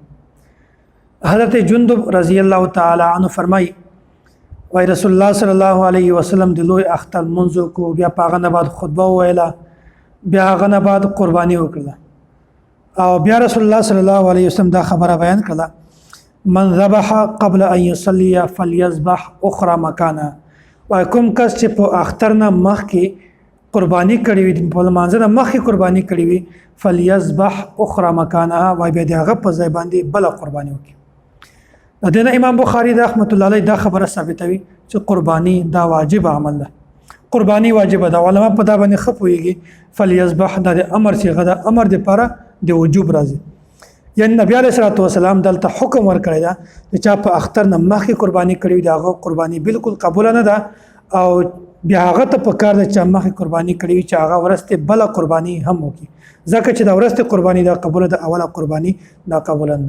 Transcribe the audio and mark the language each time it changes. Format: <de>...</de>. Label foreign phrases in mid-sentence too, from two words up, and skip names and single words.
<ps>حضرت جندب</ps> <ar>رضی الله تعالی عنہ</ar> <ps>فرمای وای رسول الله</ps> <ar>صلی الله علیه وسلم</ar> <ps>د لوی اختر منځ کو بیا پاغه نه بعد خطبه ویلا بیا هغه نه بعد قربانی وکړه او بیا رسول الله</ps> <ar>صلی الله علیه وسلم</ar> <ps>دا خبره بیان کړه</ps> <ar>من ذبح قبل ان يصلي فليذبح اخرى مكانه.</ar> <ps>وای کوم کس چې په اختر نه مخکې قربانی کړی وي په مانځ نه مخکې قربانی کړی وي</ps> <ar>فليذبح اخرى مكانها</ar> <ps>وای به دغه په ځای باندې بل قربانی وکړي. د دې امام بخاری</ps> <ar>رحمت الله علیه</ar> <ps>دا خبره ثابتوي چې قربانی دا واجب عمل ده. قربانی واجب ده. علما په دا باندې خپويږي فليذبح د امر صيغه ده، امر د پاره د وجوب راځي. یعنی نبی</ps> <ar>علیہ الصلوۃ والسلام</ar> <ps>دلته حکم ورکړی دا چې چا په اختر نه مخکې قربانی کړی دا هغه قربانی بالکل قبول نه ده او بیا هغه ته په کار د چا مخکې قربانی کړی چې هغه ورسته بل قربانی هم وکړي ځکه چې دا ورسته قربانی دا قبول ده اوله قربانی دا قبول نه.</ps>